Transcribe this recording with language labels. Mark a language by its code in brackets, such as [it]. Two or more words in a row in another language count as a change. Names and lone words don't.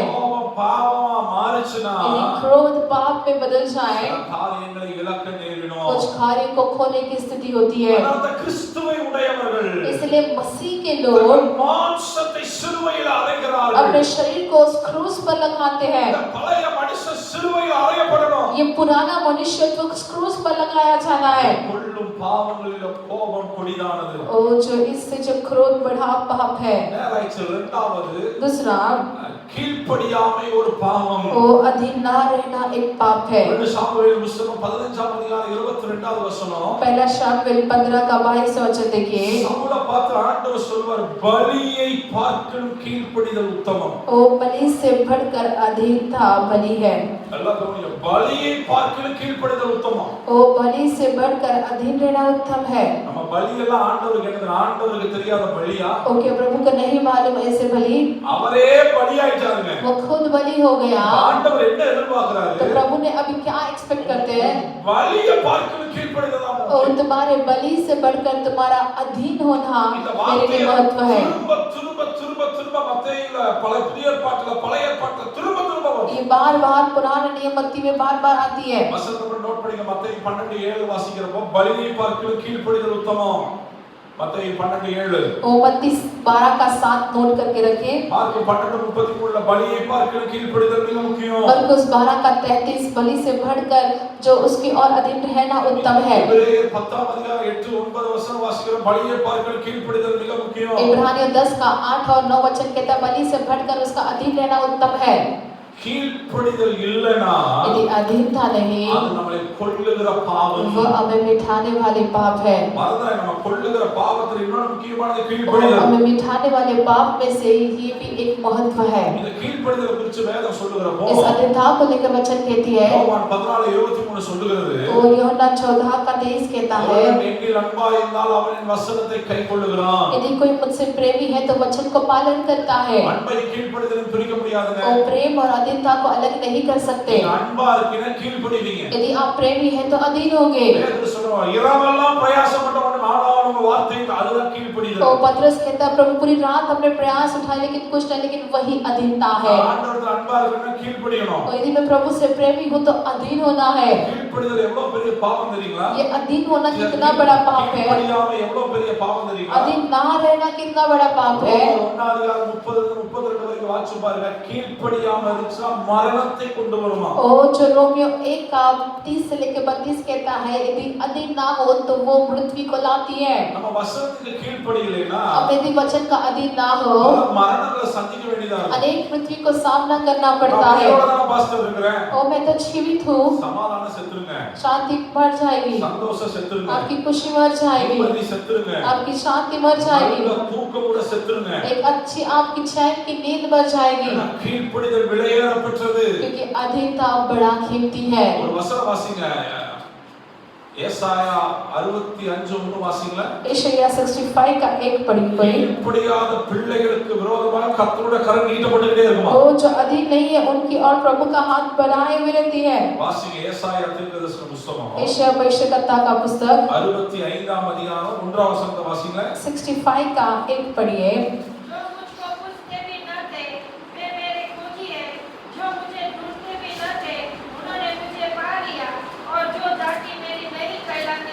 [ta] கோபம் பாவமா மாறிச்சுனா [hi] यदि क्रोध पाप में बदल जाए, [ta] சில காரியங்களை இழக்க நேரிடும். [hi] कुछ कार्य को खोने की स्थिति होती है. [ta] அதாவது கிறிஸ்துவை உடையவர்கள் [hi] इसलिए मसीह के लोग [ta] மாம்சத்தை சிலுவையில் அறைகிறார்கள். [hi] अपने शरीर को उस क्रूस पर लगाते हैं. [ta] இந்த பழைய மனுஷன் சிலுவையில் அறையப்படணும். [hi] ये पुराना मनुष्यत्व उस क्रूस पर लगाया जाना है. [ta] கொள்ளும் பாவங்களில் கோபம் கொடிதானது. [hi] और जो इससे जो क्रोध बढ़ा पाप है. [ta] நேராய்ச்சி இரண்டாவது [hi] दूसरा, [ta] கீழ்ப்படியாமை ஒரு பாவம். [hi] वो अधीन ना रहना एक पाप है. [ta] 2 சாமுவேல் புத்தகம் 15ஆம் அதிகாரம் 22வது வசனம். [hi] पहला शामुएल 15 का 22 वचन देखिए. [ta] சவுலை பார்த்து ஆண்டவர் சொல்வார், பலியை பார்க்கிலும் கீழ்ப்படிதல் உத்தமம். [hi] वो बलि से बढ़कर अधीनता बलि है. [ta] நல்லா கவனிங்க, பலியை பார்க்கிலும் கீழ்ப்படிதல் உத்தமம். [hi] वो बलि से बढ़कर अधीन रहना उत्तम है. [ta] நம்ம பலி எல்லாம் ஆண்டவருக்கு என்னது? ஆண்டவருக்கு தெரியாத பலியா? [hi] ओके, प्रभु को नहीं मालूम ऐसे बलि, [ta] அவரே பலியாயிட்டாருங்க. [hi] वो खुद बलि हो गया. [ta] ஆண்டவர் என்ன எதிர்பார்க்கறாரு? [hi] तो प्रभु ने अभी क्या एक्सपेक्ट करते हैं? [ta] பலியை பார்க்கிலும் கீழ்ப்படிதல் தான் [hi] और [ta] முக்கியம். [hi] तुम्हारे बलि से बढ़कर तुम्हारा अधीन होना [ta] இந்த [hi] मेरे लिए [ta] வார்த்தை [hi] महत्व है. [ta] திரும்ப மத்தேயுல பழைய புதிய ஏற்பாட்டுல திரும்ப வரும். [hi] ये बार-बार पुराने नियम मत्ती में बार-बार आती है. [ta] வசனத்தை நோட் பண்ணுங்க. மத்தேயு 12:7 வாசிக்கிறப்போ பலியை பார்க்கிலும் கீழ்ப்படிதல் உத்தமம். மத்தேயு 12:7. [hi] ओ मत्ती 12 का 7 नोट करके रखिए. [ta] மார்க்கு 12:33 பலியை பார்க்கிலும் கீழ்ப்படிதல் மிக முக்கியம். [hi] मरकुस 12 का 33 बलि से बढ़कर जो उसकी और अधीन रहना उत्तम है. [ta] எபிரேயர் 10ஆம் அதிகாரம் 8-9 வசனம் வாசிக்கிறோம். பலியை பார்க்கிலும் கீழ்ப்படிதல் மிக முக்கியம். [hi] इब्रानियों 10 का 8 और 9 वचन कहता है बलि से बढ़कर उसका अधीन रहना उत्तम है. [ta] கீழ்ப்படிதல் இல்லனா [hi] यदि अधीनता नहीं [ta] அது நம்மை கொல்லுகிற பாவம். [hi] वो हमें मिठाने वाले पाप है। [ta] மறந்துடாத, நம்ம கொல்லுகிற பாவத்துல இன்னொரு முக்கியமானது [hi] और [ta] கீழ்ப்படிதல். [hi] हमें मिठाने वाले पाप में से ये भी एक महत्व है। [ta] இந்த கீழ்ப்படிதலை குறித்து வேதம் சொல்லுகிறப்போ [hi] इस अधीनता को लेकर वचन कहती है, [ta] யோவான் 14:23 சொல்லுகிறது, [hi] वो यूहन्ना 14:23 कहता है, [ta] ஒருவன் என்னில் அன்பாய் இருந்தால் அவனின் வசனத்தை கைக்கொள்ளுகிறான். [hi] यदि कोई मुझसे प्रेमी है तो वचन को पालन करता है। [ta] அன்பை கீழ்ப்படிதலும் பிரிக்க முடியாதுங்க. [hi] वो प्रेम और अधीनता को अलग नहीं कर सकते। [ta] நீங்க அன்பா இருக்கீங்கன்னா கீழ்ப்படிவீங்க. [hi] यदि आप प्रेमी हैं तो अधीन होंगे। [ta] வேதம் சொல்லுவாங்க, இரவெல்லாம் பிரயாசப்பட்டவன் ஆனாலும் உங்க வார்த்தை அதுதான் கீழ்ப்படிதல். [hi] तो पतरस कहता है, प्रभु पूरी रात हमने प्रयास उठाए लेकिन कुछ नहीं, लेकिन वही अधीनता है। [ta] ஆண்டவருக்கு அன்பா இருக்கணும்னா கீழ்ப்படியணும். [hi] और यदि मैं प्रभु से प्रेमी हूँ तो अधीन होना है। [ta] கீழ்ப்படிதல் எவ்வளவு பெரிய பாவம் தெரியுங்களா? [hi] ये अधीन होना कितना बड़ा पाप है। [ta] கீழ்ப்படியாம எவ்வளவு பெரிய பாவம் தெரியுங்களா? [hi] अधीन ना रहना कितना बड़ा पाप है। [ta] 1:30-32 வரைக்கும் வாசிச்சு பாருங்க. கீழ்ப்படியாம இருந்துச்சுன்னா மரணத்தை கொண்டு வருமா? [hi] ओ जो रोमियो 1:30 से लेकर 32 कहता है, यदि अधीन ना हो तो वो मृत्यु को लाती है। [ta] நம்ம வசனத்துக்கு கீழ்ப்படியலைனா [hi] अब यदि वचन का अधीन ना हो, [ta] மரணங்களை சந்திக்க வேண்டியதா இருக்கும். [hi] अनेक मृत्यु को सामना करना पड़ता है। [ta] நான் பாஸ்டர் இருக்கிறேன், [hi] ओ मैं तो जीवित हूँ, [ta] சமாதானம் செத்துருங்க, [hi] शांति मर जाएगी, [ta] சந்தோஷம் செத்துருங்க, [hi] आपकी खुशी मर जाएगी, [ta] நிம்மதி செத்துருங்க, [hi] आपकी शांति मर जाएगी, [ta] நல்ல தூக்கம் கூட செத்துருங்க. [hi] एक अच्छी आपकी चैन की नींद मर जाएगी, [ta] கீழ்ப்படிதல் விலையேறப்பட்டது. [hi] क्योंकि अधीनता बड़ा कीमती है। [ta] ஒரு வசனம் வாசிங்க, ஏசாயா 65:1 வாசிங்களா? [hi] यशायाह 65 का 1 पढ़ी कोई। [ta] கீழ்ப்படியாத பிள்ளைகளுக்கு விரோதமாக கர்த்தருடைய கரம் நீட்டப்பட்டுட்டே இருக்குமா? [hi] वो जो अधीन नहीं है उनकी और प्रभु का हाथ बढ़ाए हुए रहती है। [ta] வாசிங்க ஏசாயா தீர்க்கதரிசன புத்தகம் [hi] यशायाह भविष्यवक्ता का पुस्तक [ta] 65ஆம் அதிகாரம் 1ஆம் வசனத்தை வாசிங்களா? [hi] 65 का 1 पढ़िए। जो मुझको पूछते भी न थे वे मेरे खोजी है, जो मुझे ढूंढते भी न थे उन्होंने मुझे पा लिया, और जो दाटी मेरी नहीं कहलाती